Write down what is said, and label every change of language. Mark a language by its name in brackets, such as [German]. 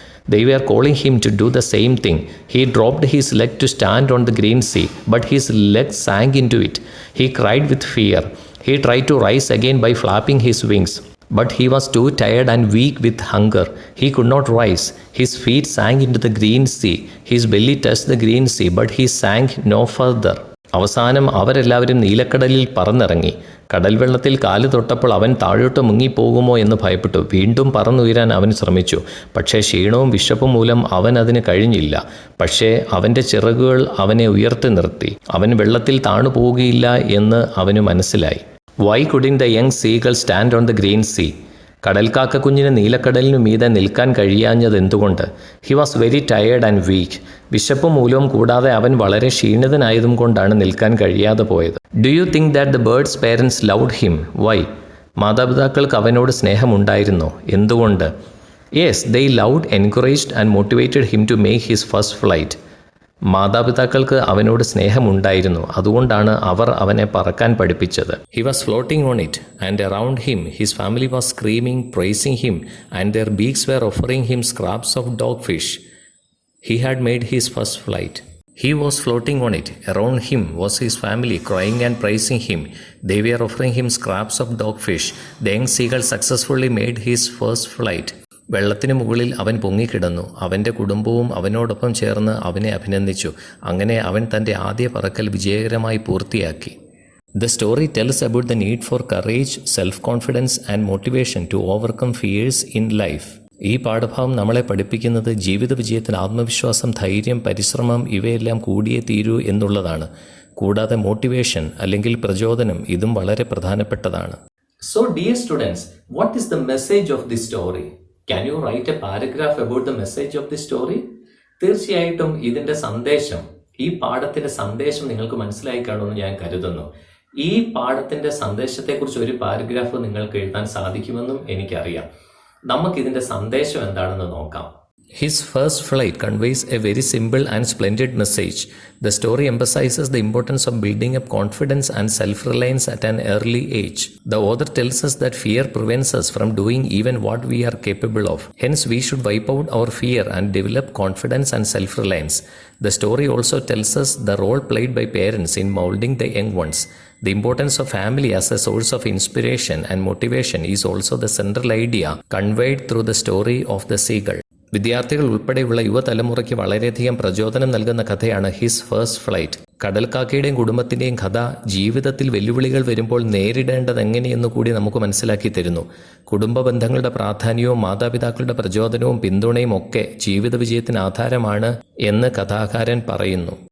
[English] They were calling him to do the same thing. He dropped his leg to stand on the green sea, but his leg sank into it. He cried with fear. He tried to rise again by flapping his wings, but he was too tired and weak with hunger. He could not rise. His feet sank into the green sea. His belly touched the green sea, but he sank no further. [Malayalam] അവസാനം അവരെല്ലാവരും നീലക്കടലിൽ പറന്നിറങ്ങി. കടൽ വെള്ളത്തിൽ കാല് തൊട്ടപ്പോൾ അവൻ താഴോട്ട് മുങ്ങിപ്പോകുമോ എന്ന് ഭയപ്പെട്ടു. വീണ്ടും പറന്നുയരാൻ അവൻ ശ്രമിച്ചു. പക്ഷേ ക്ഷീണവും വിശപ്പും മൂലം അവൻ അതിന് കഴിഞ്ഞില്ല. പക്ഷേ അവൻ്റെ ചിറകുകൾ അവനെ ഉയർത്തി നിർത്തി. അവൻ വെള്ളത്തിൽ താണു പോവുകയില്ല എന്ന് അവന് മനസ്സിലായി. [English] Why couldn't the young seagull stand on the green sea? [Malayalam] കടൽക്കാക്ക കുഞ്ഞിന് നീലക്കടലിനു മീതെ നിൽക്കാൻ കഴിയാഞ്ഞത് എന്തുകൊണ്ട്? [English] He was very tired and weak. [Malayalam] വിശപ്പ് മൂലവും കൂടാതെ അവൻ വളരെ ക്ഷീണിതനായതും കൊണ്ടാണ് നിൽക്കാൻ കഴിയാതെ പോയത്. [English] Do you think that the birds parents loved him? Why? [Malayalam] മാതാപിതാക്കൾക്ക് അവനോട് സ്നേഹമുണ്ടായിരുന്നോ? എന്തുകൊണ്ട്? [English] Yes, they loved, encouraged and motivated him to make his first flight. [Malayalam] മാതാപിതാക്കൾക്ക് അവനോട് സ്നേഹമുണ്ടായിരുന്നു. അതുകൊണ്ടാണ് അവർ അവനെ പറക്കാൻ പഠിപ്പിച്ചത്. [English] He was floating on it, and around him his family was screaming, praising him, and their beaks were offering him scraps of dogfish. He had made his first flight. He was floating on it. Around him was his family crying and praising him. They were offering him scraps of dogfish. The young seagull successfully made his first flight. [Malayalam] വെള്ളത്തിന് മുകളിൽ അവൻ പൊങ്ങിക്കിടന്നു. അവൻ്റെ കുടുംബവും അവനോടൊപ്പം ചേർന്ന് അവനെ അഭിനന്ദിച്ചു. അങ്ങനെ അവൻ തൻ്റെ ആദ്യ പറക്കൽ വിജയകരമായി പൂർത്തിയാക്കി. [English] The story tells about the need for courage, self-confidence and motivation to overcome fears in life. [Malayalam] ഈ പാഠഭാഗം നമ്മളെ പഠിപ്പിക്കുന്നത് ജീവിത വിജയത്തിന് ആത്മവിശ്വാസം, ധൈര്യം, പരിശ്രമം ഇവയെല്ലാം കൂടിയേ തീരൂ എന്നുള്ളതാണ്. കൂടാതെ മോട്ടിവേഷൻ അല്ലെങ്കിൽ പ്രചോദനം ഇതും വളരെ പ്രധാനപ്പെട്ടതാണ്. [English] So dear students, what is the message of this story? Can you write a paragraph about the message of this story? [Malayalam] തീർച്ചയായിട്ടും ഇതിൻ്റെ സന്ദേശം, ഈ പാഠത്തിൻ്റെ സന്ദേശം നിങ്ങൾക്ക് മനസ്സിലായി കാണുമെന്ന് ഞാൻ കരുതുന്നു. ഈ പാഠത്തിൻ്റെ സന്ദേശത്തെക്കുറിച്ച് ഒരു പാരഗ്രാഫ് നിങ്ങൾക്ക് എഴുതാൻ സാധിക്കുമെന്നും എനിക്കറിയാം. നമുക്കിതിൻ്റെ സന്ദേശം എന്താണെന്ന് നോക്കാം. [English] His first flight conveys a very simple and splendid message. The story emphasizes the importance of building up confidence and self-reliance at an early age. The author tells us that fear prevents us from doing even what we are capable of. Hence, we should wipe out our fear and develop confidence and self-reliance. The story also tells us the role played by parents in molding the young ones. The importance of family as a source of inspiration and motivation is also the central idea conveyed through the story of the seagull. [Malayalam] വിദ്യാർത്ഥികൾ ഉൾപ്പെടെയുള്ള യുവതലമുറയ്ക്ക് വളരെയധികം പ്രചോദനം നൽകുന്ന കഥയാണ് his first flight. കടൽക്കാക്കയുടെയും കുടുംബത്തിൻ്റെയും കഥ ജീവിതത്തിൽ വെല്ലുവിളികൾ വരുമ്പോൾ നേരിടേണ്ടത് എങ്ങനെയെന്ന് കൂടി നമുക്ക് മനസ്സിലാക്കി തരുന്നു. കുടുംബ ബന്ധങ്ങളുടെ പ്രാധാന്യവും മാതാപിതാക്കളുടെ പ്രചോദനവും പിന്തുണയും ഒക്കെ ജീവിത വിജയത്തിന് ആധാരമാണ് എന്ന് കഥാകാരൻ പറയുന്നു.